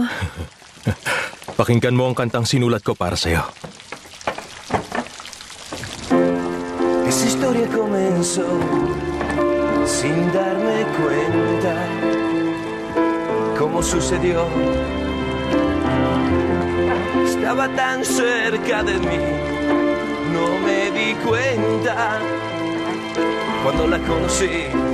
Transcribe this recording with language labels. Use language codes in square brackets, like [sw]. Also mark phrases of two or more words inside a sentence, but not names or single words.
[tl] Pakinggan mo ang kantang sinulat ko para sa'yo. [es] Esa historia comenzó sin darme cuenta cómo sucedió. Estaba tan cerca de mí, no me di cuenta cuando la conocí.